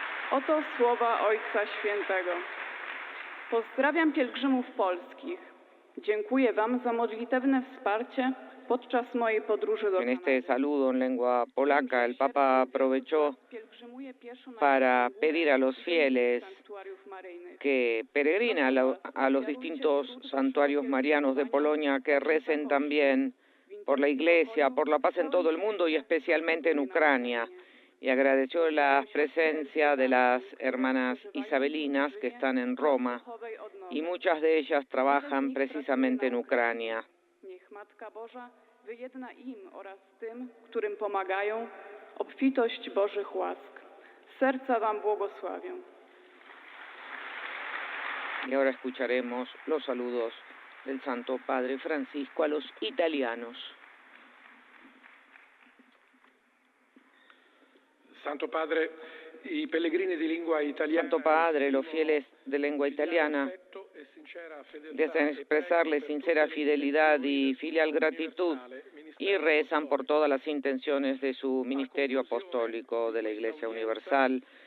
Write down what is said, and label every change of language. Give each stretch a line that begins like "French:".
Polish: Oto słowa Ojca Świętego. Pozdrawiam pielgrzymów polskich. Dziękuję Wam za modlitewne wsparcie podczas mojej podróży do
Spanish: En este saludo en lengua polaca, el Papa aprovechó para pedir a los fieles que peregrinan a los distintos santuarios marianos de Polonia que recen también por la Iglesia, por la paz en todo el mundo y especialmente en Ucrania. Y agradeció la presencia de las hermanas isabelinas que están en Roma y muchas de ellas trabajan precisamente en Ucrania.
Polish: Niech Matka Boża wyjedna im oraz tym, którym pomagają, obfitość Bożych łask. Serca Wam błogosławię.
Spanish: Y ahora escucharemos los saludos del Santo Padre Francisco a los italianos.
Italian: Santo Padre, i pellegrini di lingua italiana.
Spanish: Santo Padre, los fieles de lengua italiana desean expresarle sincera fidelidad y filial gratitud y rezan por todas las intenciones de su ministerio apostólico de la Iglesia Universal.